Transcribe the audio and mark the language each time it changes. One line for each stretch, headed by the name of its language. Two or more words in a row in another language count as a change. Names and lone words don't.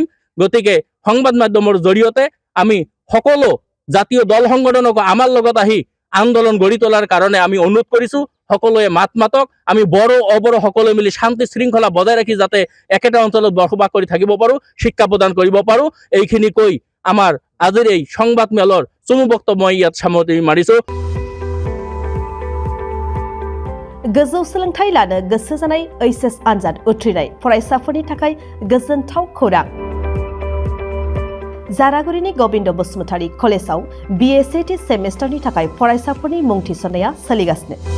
Assamese: গতিকে সংবাদ মাধ্যমৰ জৰিয়তে আমি সকলো জাতীয় দল সংগঠনক আমাৰ লগত আহি আন্দোলন গঢ়ি তোলাৰ কাৰণে আমি অনুৰোধ কৰিছোঁ। সকলোৱে মাত মাতক, আমি বড়ো অবড়ো সকলোৱে মিলি শান্তি শৃংখলা বজাই ৰাখি যাতে একেটা অঞ্চলত বসবাস কৰি থাকিব পাৰোঁ, শিক্ষা প্ৰদান কৰিব পাৰোঁ। এইখিনি কৈ আমাৰ আজিৰ এই সংবাদ মেলৰ চমু বক্তব্য মই ইয়াত সামৰণি মাৰিছোঁ।
Bodo: गोजौ सोलोंथाइ लानो गोसो जानाय HS आनजाद उथ्रिनाय फरायसाफोरनि थाखाय गोजोनथाव खौरां। जारागुरिनि गोविंद बसुमतारी कलेजाव BSAT सेमेस्टारनि थाखाय फरायसाफोरनि मुं थिसननाया सोलिगासिनो।